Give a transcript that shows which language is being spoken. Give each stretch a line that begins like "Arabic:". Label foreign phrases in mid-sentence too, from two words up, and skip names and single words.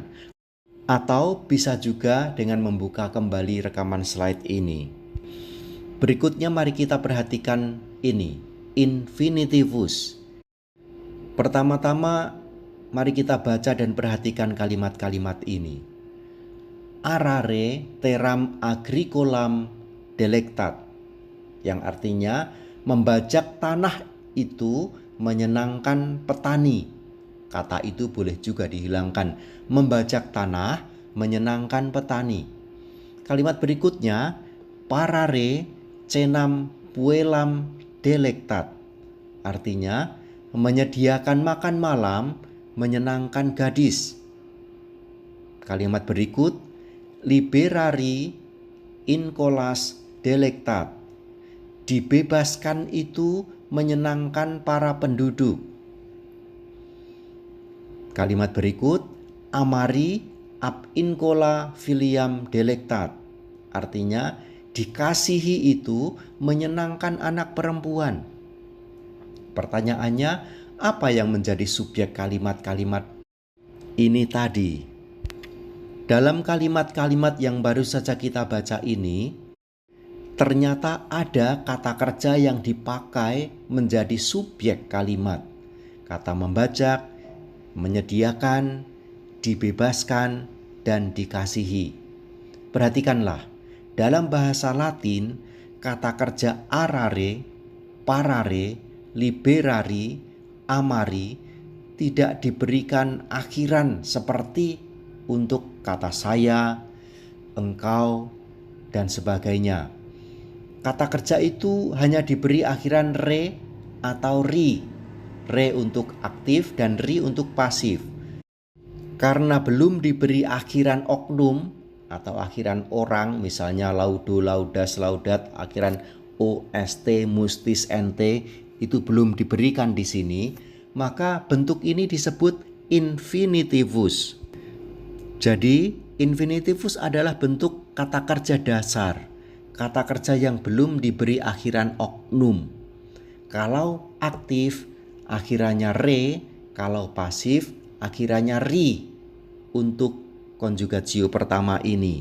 Indonesian: Atau bisa juga dengan membuka kembali rekaman slide ini. Berikutnya mari kita perhatikan ini, infinitivus. Pertama-tama mari kita baca dan perhatikan kalimat-kalimat ini.
Latin: Arare teram agricolam delectat,
Indonesian: yang artinya membajak tanah itu menyenangkan petani. Kata itu boleh juga dihilangkan. Membajak tanah menyenangkan petani. Kalimat berikutnya,
Latin: parare cenam puelam delectat.
Indonesian: Artinya, menyediakan makan malam menyenangkan gadis. Kalimat berikut,
Latin: liberari in colas delectat.
Indonesian: Dibebaskan itu menyenangkan para penduduk. Kalimat berikut,
Latin: amari ab incola filiam delectat.
Indonesian: Artinya, dikasihi itu menyenangkan anak perempuan. Pertanyaannya, apa yang menjadi subjek kalimat-kalimat ini tadi? Dalam kalimat-kalimat yang baru saja kita baca ini, ternyata ada kata kerja yang dipakai menjadi subjek kalimat. Kata membajak, menyediakan, dibebaskan, dan dikasihi. Perhatikanlah, dalam bahasa Latin, kata kerja
Latin: arare, parare, liberari, amari
Indonesian: tidak diberikan akhiran seperti untuk kata saya, engkau, dan sebagainya. Kata kerja itu hanya diberi akhiran re atau ri. Re untuk aktif dan ri untuk pasif. Karena belum diberi akhiran oknum atau akhiran orang, misalnya
Latin: laudo, laudas, laudat,
Indonesian: akhiran
Latin: ost, mustis,
Indonesian: nt, itu belum diberikan di sini, maka bentuk ini disebut infinitivus. Jadi, infinitivus adalah bentuk kata kerja dasar, kata kerja yang belum diberi akhiran oknum. Kalau aktif, akhirannya re, kalau pasif, akhirannya ri untuk konjugatio pertama ini.